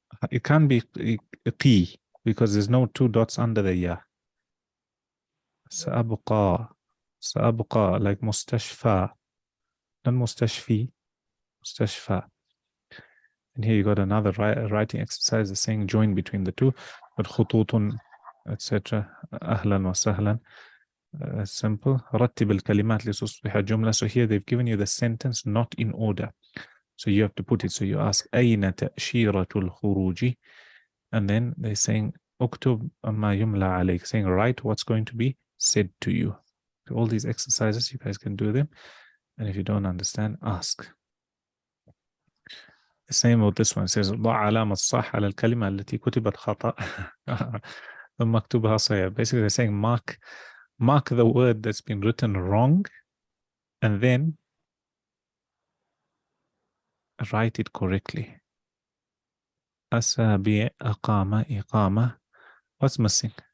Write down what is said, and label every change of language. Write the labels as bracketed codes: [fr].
[en] It can't be P because there's no two dots under the ya. [ar] سأبقى. سأبقى like مستشفى. Not مستشفي. مستشفى. [en] And here you got another writing exercise saying join between the two. But خطوط etc. [ar] أهلا وسهلا. Simple. رتب الكلمات لتصبح جملة. [en] So here they've given you the sentence not in order. So you have to put it. So you ask [ar] أين تأشيرة الخروج? [en] And then they're saying [ar] اكتب ما يملى عليك. [en] Saying write what's going to be said to you. So all these exercises, you guys can do them. And if you don't understand, ask. The same with this one. It says [ar] ضع علامة صح على الكلمة التي كتبت خطأ ثم اكتبها صحيح. [en] Basically they're saying mark the word that's been written wrong and then write it correctly. [ar] أسابيع أقامة إقامة. [en] What's missing?